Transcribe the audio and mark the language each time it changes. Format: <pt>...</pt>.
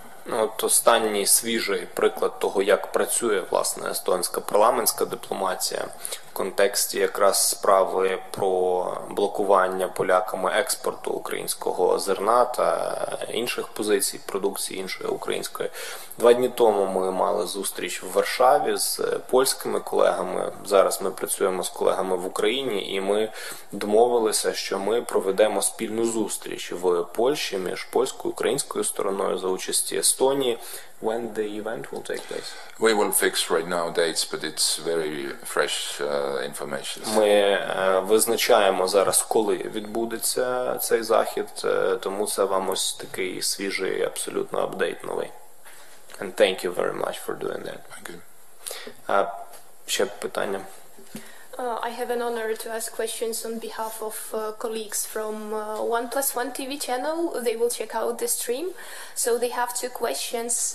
<uk>От останній свіжий приклад того, як працює, власне, естонська парламентська дипломатія в контексті якраз справи про блокування поляками експорту українського зерна та інших позицій, продукції іншої української. 2 дні тому ми мали зустріч в Варшаві з польськими колегами. Зараз ми працюємо з колегами в Україні, і ми домовилися, що ми проведемо спільну зустріч в Польщі між польською і українською стороною за участі Естонії.</uk> <en>When the event will take place? We will fix right now dates, but it's very fresh information.</en> <uk>Ми визначаємо зараз, коли відбудеться цей захід, тому це вам ось такий свіжий, абсолютно апдейт новий.</uk> <en>And thank you very much for doing that. Thank you.</en> <uk>Ще питання?</uk> <en>I have an honor to ask questions on behalf of colleagues from 1+1 TV channel. They will check out the stream. So they have 2 questions.</en>